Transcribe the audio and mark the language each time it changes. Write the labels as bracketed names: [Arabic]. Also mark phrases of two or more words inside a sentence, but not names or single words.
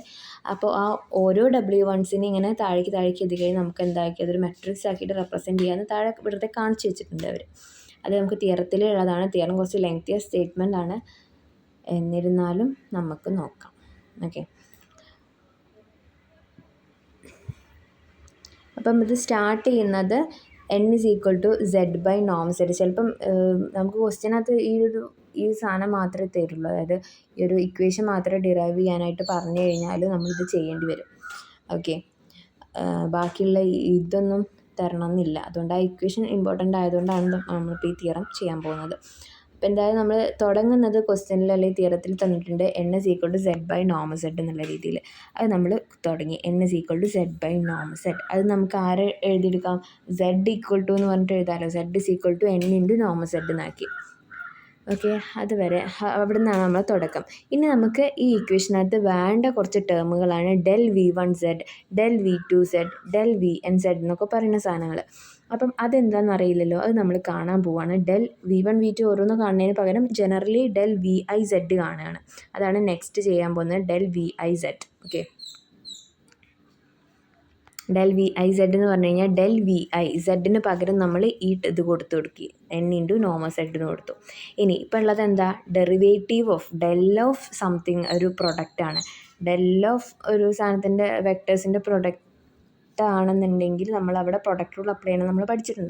[Malayalam] അപ്പോൾ ആ ഓരോ W1സിനെ ഇങ്ങനെ താഴേക്ക് എത്തി കഴിഞ്ഞാൽ നമുക്ക് എന്താക്കി അതൊരു മെട്രിക്സ് ആക്കിയിട്ട് റെപ്രസെൻറ്റ് ചെയ്യാമെന്ന് താഴെ വെറുതെ കാണിച്ചു വെച്ചിട്ടുണ്ട് അവർ. അത് നമുക്ക് തിയറത്തിലുള്ളതാണ്. തിയറം കുറച്ച് ലെങ്തിയ സ്റ്റേറ്റ്മെൻ്റ് ആണ്, എന്നിരുന്നാലും നമുക്ക് നോക്കാം. ഓക്കെ, അപ്പം ഇത് സ്റ്റാർട്ട് ചെയ്യുന്നത് [English] n is equal to z by norm z. [Malayalam] ചിലപ്പം നമുക്ക് ക്വസ്റ്റ്യനകത്ത് ഈ സാധനം മാത്രമേ തരുള്ളൂ. അതായത് ഈ ഒരു ഇക്വേഷൻ മാത്രമേ ഡിറൈവ് ചെയ്യാനായിട്ട് പറഞ്ഞു കഴിഞ്ഞാൽ നമ്മളിത് ചെയ്യേണ്ടി വരും. ഓക്കെ, ബാക്കിയുള്ള ഇതൊന്നും തരണമെന്നില്ല. അതുകൊണ്ട് ആ ഇക്വേഷൻ ഇമ്പോർട്ടൻ്റ് ആയതുകൊണ്ടാണ് നമ്മളിപ്പോൾ ഈ തിയറം ചെയ്യാൻ പോകുന്നത്. അപ്പോൾ എന്തായാലും നമ്മൾ തുടങ്ങുന്നത് ക്വസ്റ്റ്യനിൽ അല്ലെങ്കിൽ തിയറത്തിൽ തന്നിട്ടുണ്ട് [English] n is equal to z by norm z [Malayalam] എന്നുള്ള രീതിയിൽ. അത് നമ്മൾ തുടങ്ങി [English] n is equal to z by norm z. [Malayalam] അത് നമുക്ക് ആരെ എഴുതിയെടുക്കാം, [English] z equal to [Malayalam] എന്ന് പറഞ്ഞിട്ട് എഴുതാമല്ലോ. [English] z is equal to n into norm z [Malayalam] എന്നാക്കി. ഓക്കെ, അതുവരെ അവിടെ നിന്നാണ് നമ്മൾ തുടക്കം. ഇനി നമുക്ക് ഈ ഇക്വേഷനകത്ത് വേണ്ട കുറച്ച് ടേമുകളാണ് [English] del V1 z del V2 z del Vn z [Malayalam] എന്നൊക്കെ പറയുന്ന സാധനങ്ങൾ. അപ്പം അതെന്താണെന്ന് അറിയില്ലല്ലോ, അത് നമ്മൾ കാണാൻ പോവുകയാണ്. [English] del V1 V2 [Malayalam] ഓരോന്ന് കാണുന്നതിന് പകരം ജനറലി [English] del Vi z [Malayalam] കാണുകയാണ്. അതാണ് നെക്സ്റ്റ് ചെയ്യാൻ പോകുന്നത്, [English] del Vi z. [Malayalam] ഓക്കെ, [English] del Vi z [Malayalam] എന്ന് പറഞ്ഞു കഴിഞ്ഞാൽ [English] del Vi z [Malayalam] പകരം നമ്മൾ ഈ ഇത് കൊടുക്കി [English] n into norm z [Malayalam] എന്ന് കൊടുത്തു. ഇനി ഇപ്പം ഉള്ളത് എന്താ, [English] derivative of del of something [Malayalam] ഒരു പ്രൊഡക്റ്റാണ്. del ഓഫ് ഒരു സാധനത്തിൻ്റെ വെക്ടേഴ്സിൻ്റെ പ്രൊഡക്റ്റ് ആണെന്നുണ്ടെങ്കിൽ നമ്മൾ അവിടെ [English] product rule apply [Malayalam] ചെയ്യണം, നമ്മൾ പഠിച്ചിട്ടുണ്ട്.